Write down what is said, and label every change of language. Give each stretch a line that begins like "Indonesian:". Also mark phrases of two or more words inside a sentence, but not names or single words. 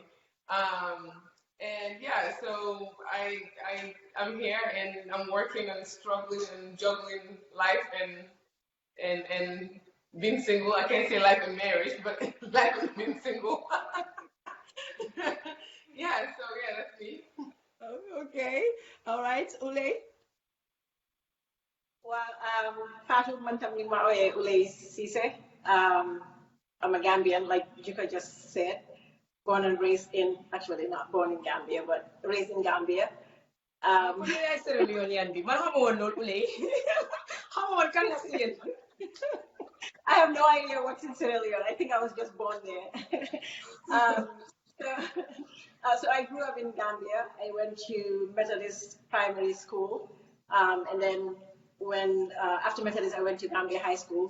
English: And yeah, so I'm here and I'm working and struggling and juggling life and being single. I can't say life and marriage, but life and being single. Yeah, so yeah, that's me. Okay, all right, Ule. Well,
Wolof: Fatou man tam ñu ma ooyee Ulay Cissé.
English: I'm a Gambian, like Juka just said. Born and raised actually not born in Gambia, but raised in Gambia.
Wolof: Ulay ay Sierra Leonean bi man xamoon loolu Ulay xamoon kan la si yéen.
English: I have no idea what's in Sierra Leone. I think I was just born there. So I grew up in Gambia. I went to Methodist Primary School, and then after Methodist, I went to Gambia High School.